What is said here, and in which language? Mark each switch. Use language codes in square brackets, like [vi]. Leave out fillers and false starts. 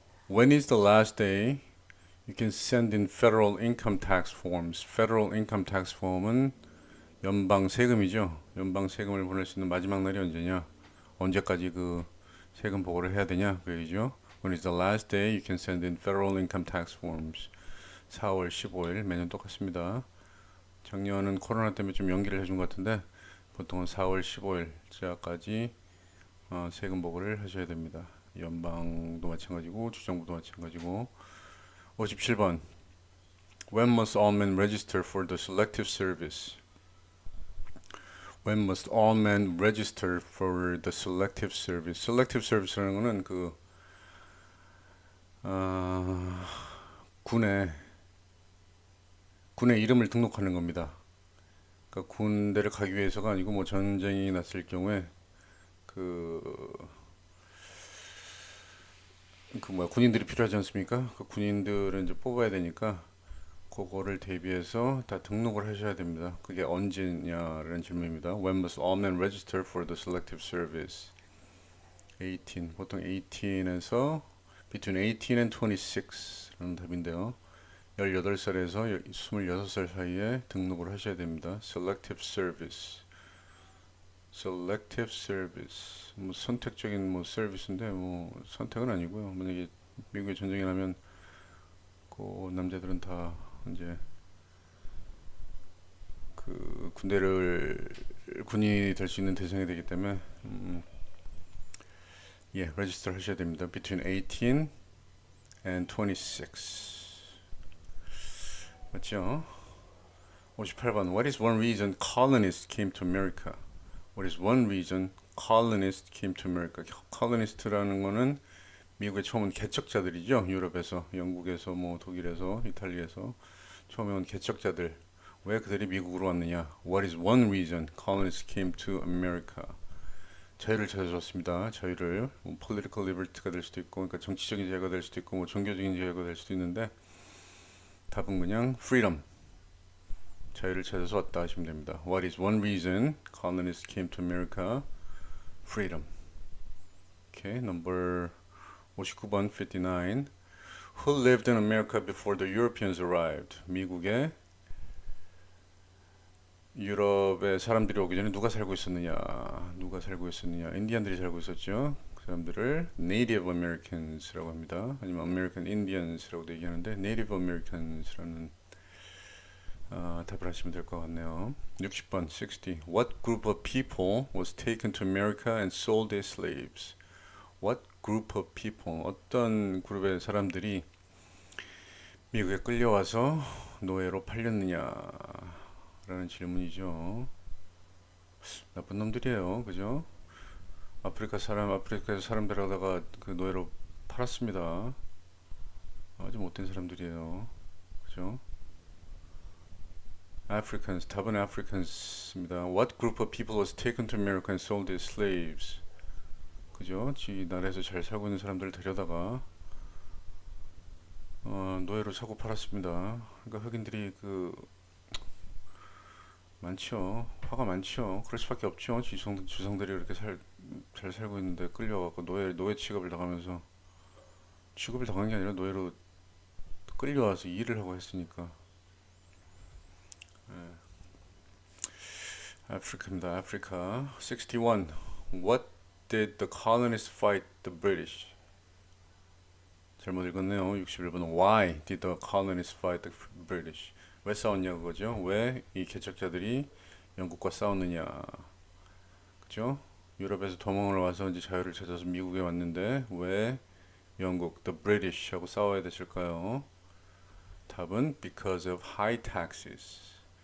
[en] When is the last day you can send in federal income tax forms? Federal income tax form [ko] 은 연방 세금이죠. 연방 세금을 보낼 수 있는 마지막 날이 언제냐? 언제까지 그 세금 보고를 해야 되냐? 그 얘기죠. [en] When is the last day you can send in federal income tax forms? [ko] 4월 15일 매년 똑같습니다. 작년은 코로나 때문에 좀 연기를 해준 것 같은데 보통은 4월 15일자까지 세금 보고를 하셔야 됩니다. 연방도 마찬가지고 주정부도 마찬가지고. [en] 57번 When must all men register for the selective service? When must all men register for the selective service? [ko] selective service라는 거는 어, 군에 이름을 등록하는 겁니다. 그러니까 군대를 가기 위해서가 아니고 뭐 전쟁이 났을 경우에 그, 군인들이 필요하지 않습니까? 그 군인들은 이제 뽑아야 되니까 그거를 대비해서 다 등록을 하셔야 됩니다. 그게 언제냐라는 질문입니다. [en] When must all men register for the selective service? [ko] 18, 보통 18에서 [en] between 18 and 26 [ko] 라는 답인데요. 18살에서 26살 사이에 등록을 하셔야 됩니다. [en] selective service. selective service. [ko] 뭐 선택적인 뭐 서비스인데 뭐 선택은 아니고요. 만약에 미국에 전쟁이 나면 그 남자들은 다 이제 그 군인이 될 수 있는 대상이 되기 때문에 예, 레지스터 하셔야 됩니다. [en] Between 18 and 26. [ko] 맞죠? [en] 58번 What is one reason colonists came to America? What is one reason colonists came to America? [ko] colonist라는 거는 미국에 처음 온 개척자들이죠. 유럽에서, 영국에서, 뭐 독일에서, 이탈리아에서 처음에 온 개척자들. 왜 그들이 미국으로 왔느냐? [en] What is one reason colonists came to America? [ko] 자유를 찾아줬습니다. 자유를 뭐 political liberty가 될 수도 있고, 그러니까 정치적인 자유가 될 수도 있고, 뭐 종교적인 자유가 될 수도 있는데 답은 그냥 freedom. 자유를 찾아서 왔다 하시면 됩니다. [en] What is one reason colonists came to America? Freedom. Okay, number 59번 59. Who lived in America before the Europeans arrived? [ko] 미국에 유럽의 사람들이 오기 전에 누가 살고 있었느냐? 누가 살고 있었느냐? 인디언들이 살고 있었죠. 그 사람들을 Native Americans라고 합니다. 아니면 American Indians라고도 얘기하는데 Native Americans라는 답을 하시면 될 것 같네요. 60번 60. [en] What group of people was taken to America and sold as slaves? What group of people? [ko] 어떤 그룹의 사람들이 미국에 끌려와서 노예로 팔렸느냐? 라는 질문이죠. 나쁜 놈들이에요. 그죠? 아프리카에서 사람 데려다가 그 노예로 팔았습니다. 아주 못된 사람들이에요. 그죠? Africans, 답은 Africans입니다. [en] What group of people was taken to America and sold as slaves? [ko] 그죠? 지 나라에서 잘 살고 있는 사람들을 데려다가 노예로 사고 팔았습니다. 그러니까 흑인들이 많죠. 화가 많죠. 그럴 수밖에 없죠. 지성들이 이렇게 잘 살고 있는데 끌려가고 노예 취급을 당하면서 취급을 당한 게 아니라 노예로 끌려와서 일을 하고 했으니까. 아프리카입니다. 아프리카. 61. [en] What did the colonists fight the British? [ko] 잘못 읽었네요. 61번. [en] Why did the colonists fight the British? [ko] 왜 싸웠냐고 그죠? 왜 이 개척자들이 영국과 싸웠느냐? 그죠? 유럽에서 도망을 와서 이제 자유를 찾아서 미국에 왔는데 왜 영국, the British 하고 싸워야 되실까요? [en] 답은 because of high taxes.